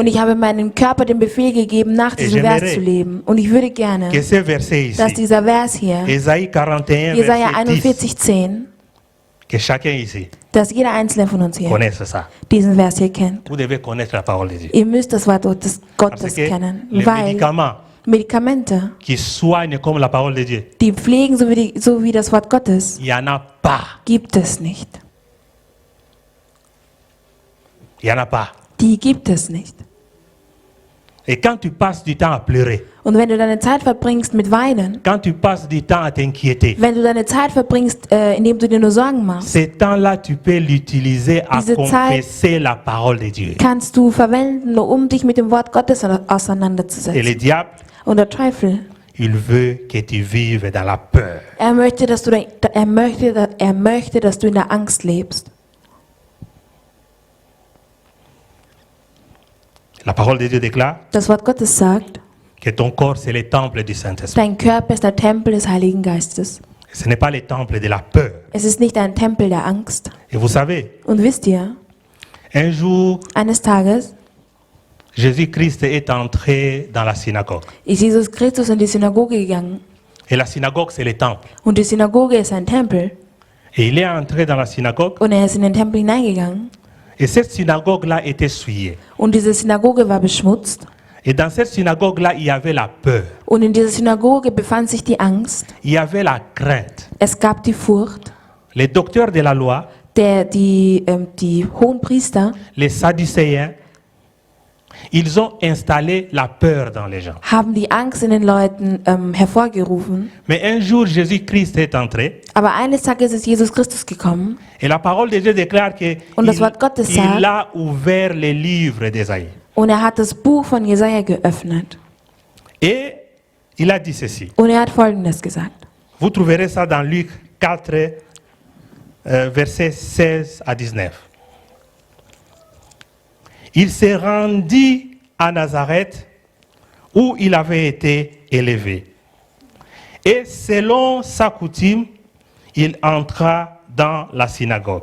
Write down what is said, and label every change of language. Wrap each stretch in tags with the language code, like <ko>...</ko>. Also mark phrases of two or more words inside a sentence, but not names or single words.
<de>Und ich habe meinem Körper den Befehl gegeben, nach diesem</de> <fr>j'aimerais</fr> <de>Vers zu leben. Und ich würde gerne,</de> <fr>Que ces versets</fr> <de>dass</de> <fr>ici,</fr> <de>dieser Vers hier,</de> <fr>Ésaïe 41,</fr> <de>Jesaja</de> <fr>verset 10,</fr> <de>41, 10,</de> <fr>que chacun ici</fr> <de>dass jeder einzelne von uns hier</de> <fr>connaisse ça.</fr> <de>diesen Vers hier kennt.</de> <fr>Vous devez connaître la parole de Dieu.</fr> <de>Ihr müsst das Wort des</de> <fr>Parce</fr> <de>Gottes</de> <fr>que</fr> <de>kennen,</de> <fr>les</fr> <de>weil</de> <fr>médicaments</fr> <de>Medikamente,</de> <fr>qui soignent comme la parole de Dieu,</fr> <de>die pflegen so wie das Wort Gottes,</de> <fr>il n'y en a pas.</fr> <de>gibt es nicht.</de> <fr>Il n'y en a pas.</fr> <de>Die gibt es nicht.</de> <fr>Et quand tu passes du temps à pleurer,</fr> <de>Und wenn du deine Zeit verbringst mit Weinen,</de> <fr>quand tu passes du temps à t'inquiéter,</fr> <de>wenn du deine Zeit verbringst, indem du dir nur Sorgen machst,</de> <fr>ce temps-là, tu peux l'utiliser à</fr> <de>Diese</de> <fr>confesser la parole de Dieu.</fr> <de>kannst du verwenden, um dich mit dem Wort Gottes</de> <fr>Et le</fr> <de>auseinanderzusetzen.</de> <fr>diable,</fr> <de>Und der Teufel,</de> <fr>il veut que tu vives dans la peur.</fr> <de>er möchte, dass du in der Angst lebst.</de> <fr>La parole de Dieu déclare</fr> <de>Das Wort Gottes sagt,</de> <fr>que ton corps, c'est le temple du Saint-Esprit.</fr> <de>dein Körper ist der Tempel des Heiligen Geistes.</de> <fr>Ce n'est pas le temple de la peur.</fr> <de>Es ist nicht ein Tempel der Angst.</de> <fr>Et vous savez,</fr> <de>Und wisst ihr,</de> <fr>un jour,</fr> <de>eines Tages</de> <fr>Jésus-Christ est entré dans la synagogue.</fr> <de>ist Jesus Christus in die Synagoge gegangen.</de> <fr>Et la synagogue, c'est le temple.</fr> <de>Und die Synagoge ist ein Tempel.</de> <fr>Et il est entré dans la synagogue.</fr> <de>Und er ist in den Tempel hineingegangen.</de> <fr>Et cette synagogue-là était souillée.</fr> <de>Und diese Synagoge war beschmutzt.</de> <fr>Et dans cette synagogue-là, il y avait la peur.</fr> <de>Und in dieser Synagoge befand sich die Angst.</de> <fr>Il y avait la crainte.</fr> <de>Es gab die Furcht.</de> <fr>Les docteurs de la loi,</fr> <de>Die hohen Priester</de> <fr>les Sadducéens, ils ont installé la peur dans les gens.</fr> <de>haben die Angst in den Leuten hervorgerufen.</de> <fr>Mais un jour, Jésus-Christ est entré.</fr> <de>Aber eines Tages ist Jesus Christus gekommen.</de> <fr>Et la parole de Dieu déclare qu'il</fr> <de>Und das Wort Gottes sagt,</de> <fr>a ouvert les livres d'Ésaïe.</fr> <de>Und er hat das Buch von Jesaja geöffnet.</de> <fr>Et il a dit ceci.</fr> <de>Und er hat Folgendes gesagt.</de> <fr>Vous trouverez ça dans Luc 4, versets 16 à 19. Il s'est rendu à Nazareth où il avait été élevé. Et selon sa coutume, il entra dans la synagogue.</fr>